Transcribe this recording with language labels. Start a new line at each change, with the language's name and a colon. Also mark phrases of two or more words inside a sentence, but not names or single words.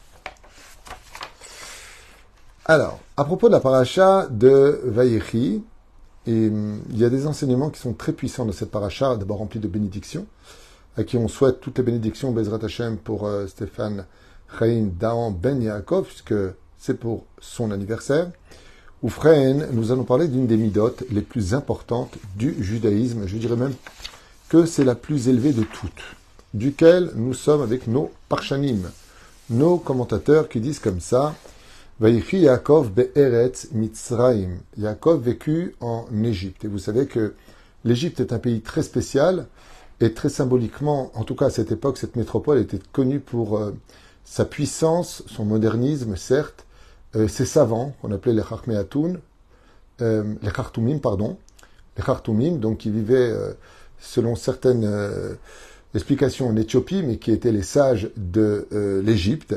French: Alors, à propos de la paracha de Vayechi, il y a des enseignements qui sont très puissants de cette paracha, d'abord remplis de bénédictions, à qui on souhaite toutes les bénédictions,
Hebrew: בעזרת השם,
French: pour Stéphane Chaim Daan Ben Yaakov, puisque c'est pour son anniversaire. Oufren, nous allons parler d'une des midotes les plus importantes du judaïsme. Je dirais même que c'est la plus élevée de toutes, duquel nous sommes avec nos parshanim, nos commentateurs qui disent comme ça:
Hebrew: ויחי יעקב בארץ מצרים.
French: Yaakov vécut en Égypte. Et vous savez que l'Égypte est un pays très spécial et très symboliquement, en tout cas à cette époque, cette métropole était connue pour sa puissance, son modernisme, certes, ses savants, qu'on appelait les Chachmeatoun, les Khartoumim, donc qui vivaient selon certaines explications en Éthiopie, mais qui étaient les sages de l'Égypte.